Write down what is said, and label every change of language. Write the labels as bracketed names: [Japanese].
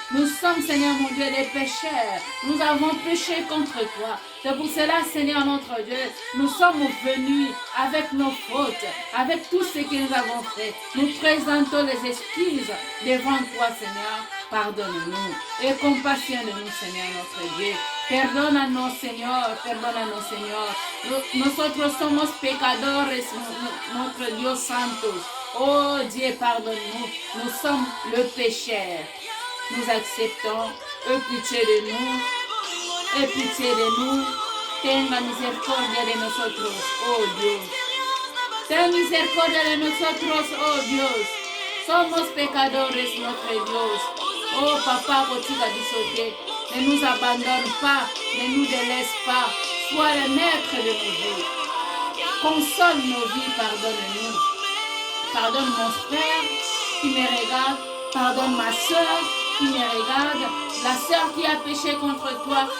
[French] Nous sommes, Seigneur, mon Dieu, des pécheurs. Nous avons péché contre toi. C'est pour cela, Seigneur, notre Dieu, nous sommes venus avec nos fautes, avec tout ce que nous avons fait. Nous présentons les excuses devant toi, Seigneur. Pardonne-nous et compassionne-nous, Seigneur, notre Dieu. [Spanish] Perdónanos, Señor, perdónanos, Señor. Nosotros somos pecadores, [French] notre [Spanish] Dios santo. [French] Oh Dieu, pardonne-nous. Nous sommes le pécheur. Nous acceptons. Aie pitié de nous. Aie pitié de nous. [Spanish] Tenga misericordia de nosotros, oh Dios. Ten misericordia de nosotros, oh Dios. Somos pecadores, [French] notre [Spanish] Dios. Oh Papa, [Lingala] kotika bisote. [French] Ne nous abandonne pas, ne nous délaisse pas. Sois le maître de nos vies. Console nos vies, pardonne-nous. Pardonne mon frère qui me regarde. Pardonne ma soeur qui me regarde. La soeur qui a péché contre toi.